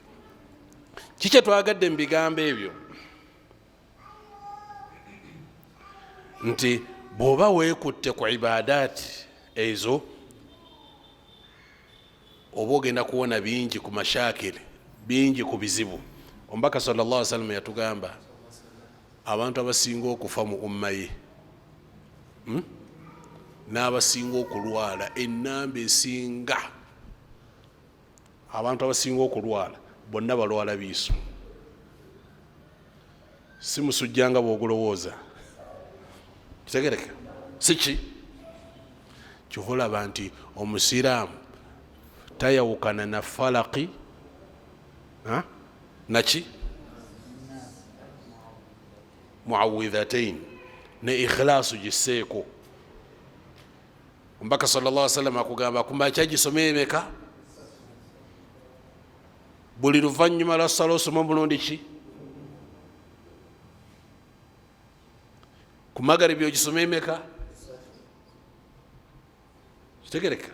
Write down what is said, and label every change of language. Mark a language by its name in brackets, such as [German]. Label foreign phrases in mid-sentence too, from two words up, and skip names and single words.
[Ganda] Kiki twagadde mu bigambo ebyo? Nti bw'oba weekutte ku ibadaati ezo, oba ogenda kuwona bingi ku mashakiri, bingi ku bizibu. Omubaka [Arabic] صلى الله عليه وسلم [Ganda] yatugamba abantu abasinga okufa mu umma ye n'abasinga okulwala, ennamba esinga, abantu abasinga okulwala bonna balwala biiso. Si musujja nga bw'ogulowooza. Kitegereka? Siki? Kyova olaba nti omusiraamu tayawukana na falaki naki muawidhatain ne ikhlaasu giseeko. Omubaka [Arabic] صلى الله عليه وسلم [Ganda] akugamba kumakya gisome emeka, buli luvannyuma lwa ssala osoma omulundi ki? Ku magaribi ogisome emeka? Kitegereka?